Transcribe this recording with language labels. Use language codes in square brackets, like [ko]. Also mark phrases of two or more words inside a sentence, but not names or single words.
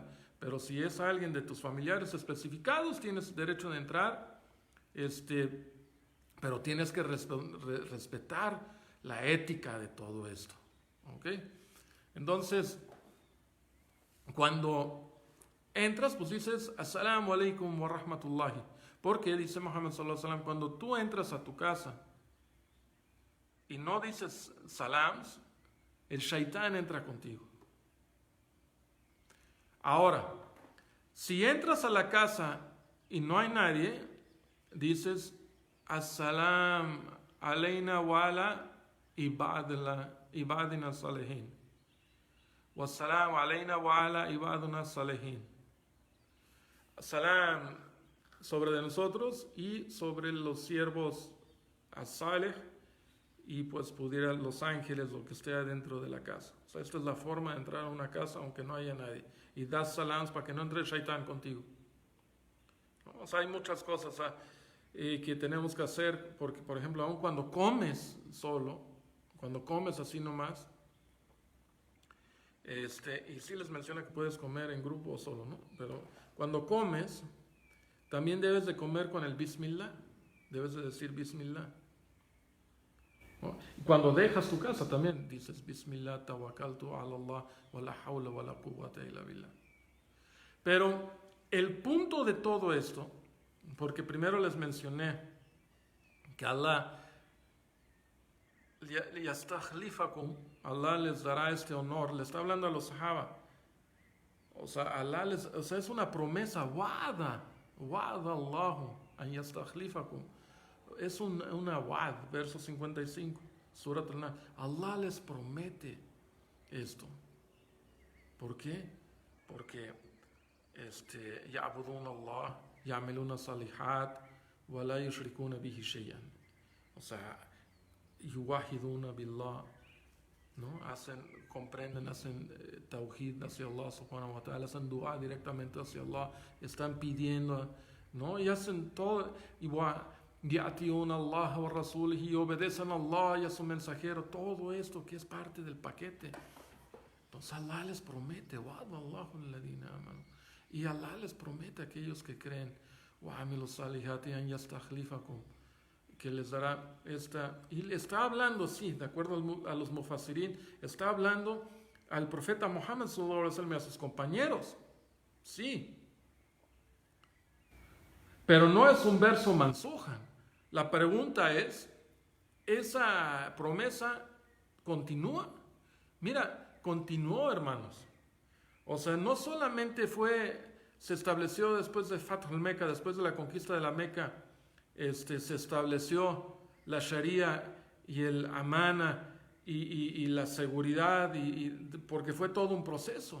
[es] Pero si es alguien de tus familiares especificados, tienes derecho de entrar. Pero tienes que respetar la ética de todo esto. ¿Ok? Entonces, cuando entras, pues dices, [ar] السلام عليكم ورحمة الله. [es] Porque dice [ar] محمد صلى الله عليه وسلم, [es] cuando tú entras a tu casa y no dices salams, el shaitán entra contigo. Ahora, si entras a la casa y no hay nadie, dices, [ar] السلام علينا وعلى عبادنا صالحين. والسلام علينا وعلى عبادنا صالحين. [es] Salam sobre de nosotros y sobre los siervos as-salih y pues pudiera los ángeles, lo que esté adentro de la casa. O sea, esta es la forma de entrar a una casa aunque no haya nadie. Y das salams para que no entre el shaitán contigo. O sea, hay muchas cosas que tenemos que hacer, porque por ejemplo, aun cuando comes solo, cuando comes así nomás, y sí les menciona que puedes comer en grupo o solo, ¿no? Pero cuando comes, también debes de comer con el Bismillah, debes de decir Bismillah. ¿No? Y cuando dejas tu casa también dices [ar] بسم الله توكلت على الله ولا حول ولا قوة إلا بالله. [es] Pero el punto de todo esto, porque primero les mencioné que [ar] الله يستخلفكم, [es] Allah les dará este honor, le está hablando a los sahaba. O sea, es una promesa, [ar] وعد الله أن يستخلفكم. [es] Es una wa'd, verso 55, Surat al-Nahl. Allah les promete esto. ¿Por qué? [ar] Porque يعبدون الله يعملون صالحات ولا يشركون به شيئا. [es] O sea, [ar] يوحدون بالله, [es] ¿no? Comprenden, hacen tawhid hacia [ar] الله سبحانه وتعالى, [es] hacen dua directamente hacia Allah, están pidiendo, ¿no? Y hacen todo, [ar] يطيعون الله ورسوله, [es] y obedecen a Allah y a su mensajero, todo esto que es parte del paquete. Entonces Allah les promete, [ar] وعد الله الذين آمنوا, [es] y Allah les promete a aquellos que creen, [ar] وعملوا الصالحات أن يستخلفكم, [es] que les dará esta, y le está hablando, sí, de acuerdo a los mufassirin, está hablando al profeta [ar] محمد صلى الله عليه وسلم [es] y a sus compañeros, sí, pero no es un verso mansujan. La pregunta es, ¿esa promesa continúa? Mira, continuó, hermanos. O sea, no solamente se estableció después de Fath al-Meca, después de la conquista de la Meca, se estableció la Sharia y el Amana y la seguridad, porque fue todo un proceso.